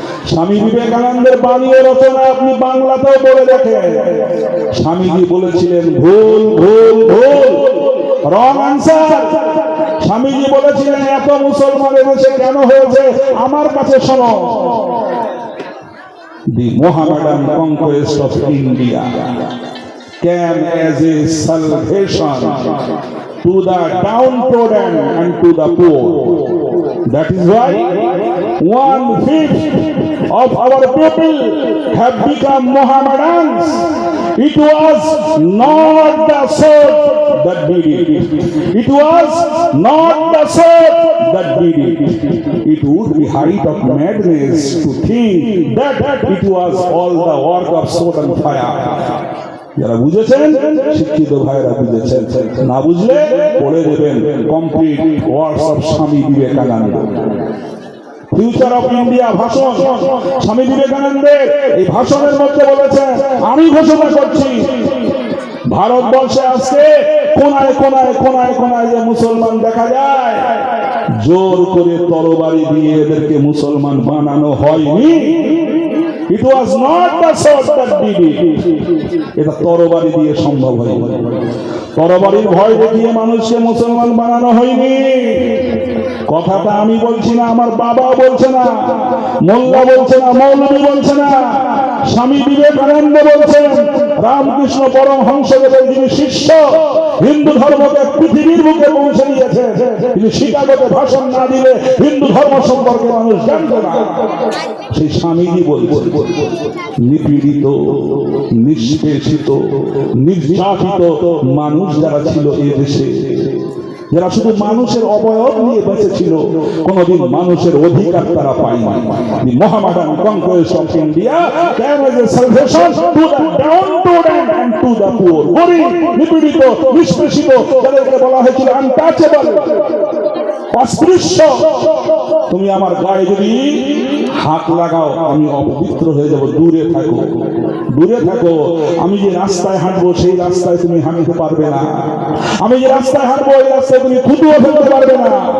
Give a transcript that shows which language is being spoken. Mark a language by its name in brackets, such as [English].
[Bangla] স্বামী বিবেকানন্দের বাণী রচনা আপনি বাংলাতেও পড়ে দেখেন। স্বামীজি বলেছিলেন ভুল ভুল ভুল, [English] Wrong answer. [Bangla] স্বামীজি বলেছিলেন এত মুসলমানের দেশে কেন হয়েছে, আমার কাছে শোনো। [English] The Mohammedan conquest of India came as a salvation to the downtrodden and to the poor. That is why 1/5 of our people have become Mohammedans. It was not the sword that did it. It was not the sword that did it. It would be height of madness to think that it was all the work of sword and fire. [Bangla] যারা বুঝেছেন, শিক্ষিত ভাইরা বুঝেছেন, না বুঝলে পড়ে দেবেন [English] Complete words of Swami Vivekananda. [Bangla] Future of India ভাষণ স্বামী বিবেকানন্দের, এই ভাষণের মধ্যে বলেছেন, আমি ঘোষণা করছি ভারতবর্ষে আজকে কোনায় কোনায় কোনায় কোনায় যে মুসলমান দেখা যায়, জোর করে তরবারি দিয়ে এদেরকে মুসলমান বানানো হয়নি। [English] It was not the sword that did it. [Bangla] এটা তরবারি দিয়ে সম্ভব হয়নি। তরবারির ভয় দেখিয়ে মানুষকে মুসলমান বানানো হয়নি। কথাটা আমি বলছি না, আমার বাবা বলছে না, মোল্লা বলছে না, মৌলভী বলছে না, স্বামী বিবেকানন্দ বলছেন, রামকৃষ্ণ পরমহংসদেবের যিনি শিষ্য, হিন্দু ধর্মকে পৃথিবীর বুকে পৌঁছে দিয়েছে, তিনি শিকাগোতে ভাষণ না দিলে হিন্দু ধর্ম সম্পর্কে মানুষ জানতো না। সেই স্বামীজি বলছে, নিপীড়িত, নিষ্পেষিত, নির্যাতিত মানুষ যারা ছিল এই দেশে, যারা শুধু মানুষের অবয়ব নিয়ে বেঁচে ছিল, কোনদিন মানুষের অধিকার তারা পায়নি। [English] Mohammedan conquest of India came as a salvation to the downtrodden and to the poor. [Bangla] গরিব, নিপীড়িত, নিষ্পেষিত, যাদেরকে বলা হয়েছিল আনটাচেবল, অস্পৃশ্য। তুমি আমার গায়ে যদি হাত লাগাও আমি অপবিত্র হয়ে যাব, দূরে থাকো, দূরে থাকো। আমি যে রাস্তায় হাঁটবো সেই রাস্তায় তুমি হাঁটতে পারবে না। আমি যে রাস্তায় হাঁটবো এই রাস্তায় তুমি থুতুও ফেলতে পারবে না।